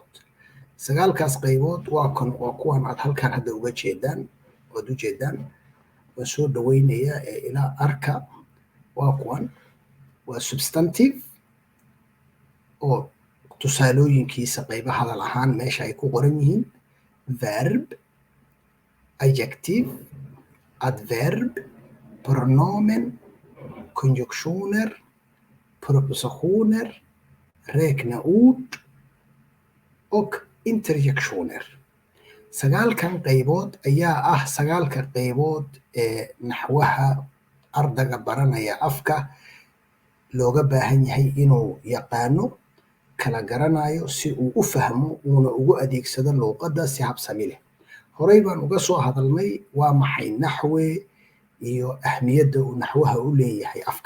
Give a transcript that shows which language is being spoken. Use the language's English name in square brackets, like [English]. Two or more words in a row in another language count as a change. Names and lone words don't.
[Somali] 9kaas qaybood waa kuwan aad halkan hadda uga jeedaan ood u jeedaan. Waan soo dhaweynayaa ilaa arka waa kuwan waa substantive oo tusaalooyinkiisa qayba hadal ahaan meesha ay ku qoran yihiin. [English] Verb, adjective, adverb, [Swedish] pronomen, conjunctioner, prepositioner, räkneord och interjektioner. [Somali] 9kan qaybood ayaa ah 9ka qaybood ee naxwaha ardayga baranaya afka looga baahan yahay inuu yaqaano, kala garanayo si uu u fahmo uuna ugu adeegsado luuqadda si habsami leh. Horey baan uga soo hadalnay waa maxay naxwe iyo ahmiyadda uu naxwaha u leeyahay afka.